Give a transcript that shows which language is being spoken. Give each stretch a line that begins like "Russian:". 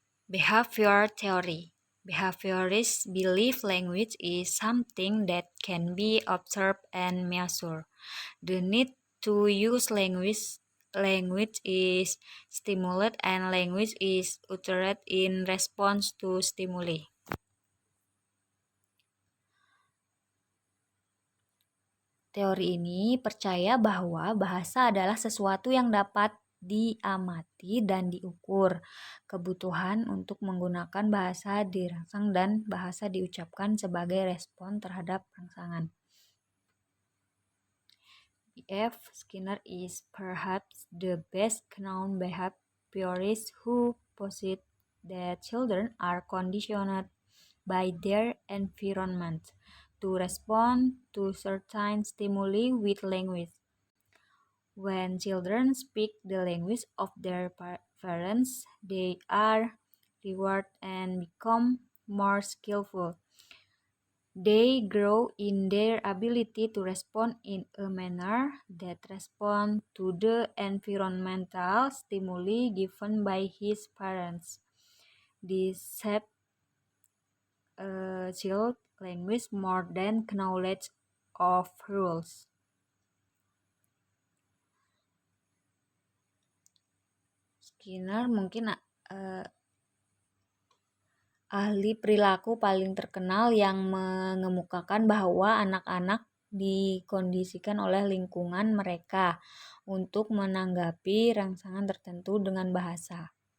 English: Behavior theory. Behaviorists believe language is something that can be observed and measured. The need to use language is stimulated and language is uttered in response to stimuli.
Indonesian: Teori ini percaya bahwa bahasa adalah sesuatu yang dapat diamati dan diukur. Kebutuhan untuk menggunakan bahasa dirangsang dan bahasa diucapkan sebagai respon terhadap rangsangan.
English: B.F. Skinner is perhaps the best known behaviorist who posits that children are conditioned by their environment to respond to certain stimuli with language. When children speak the language of their parents, they are rewarded and become more skillful. They grow in their ability to respond in a manner that responds to the environmental stimuli given by his parents. This shapes a child's language more than knowledge of rules.
Indonesian: Skinner mungkin ahli perilaku paling terkenal yang mengemukakan bahwa anak-anak dikondisikan oleh lingkungan mereka untuk menanggapi rangsangan tertentu dengan bahasa.